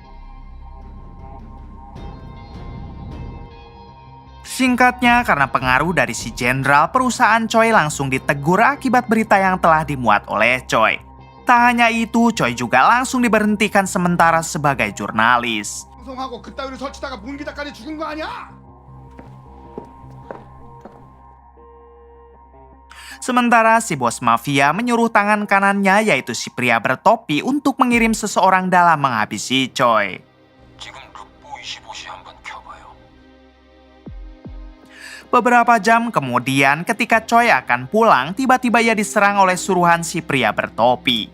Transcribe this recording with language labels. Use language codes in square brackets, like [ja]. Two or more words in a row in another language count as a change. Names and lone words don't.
[id] Singkatnya, karena pengaruh dari si jenderal, perusahaan Choi langsung ditegur akibat berita yang telah dimuat oleh Choi. Tak hanya itu, Choi juga langsung diberhentikan sementara sebagai jurnalis. [ko] 방송하고 그따위로 설치다가 문기다까지 죽은 거 아니야? [id] Sementara si bos mafia menyuruh tangan kanannya, yaitu si pria bertopi, untuk mengirim seseorang dalam menghabisi Choi. Beberapa jam kemudian, ketika Choi akan pulang, tiba-tiba ia diserang oleh suruhan si pria bertopi.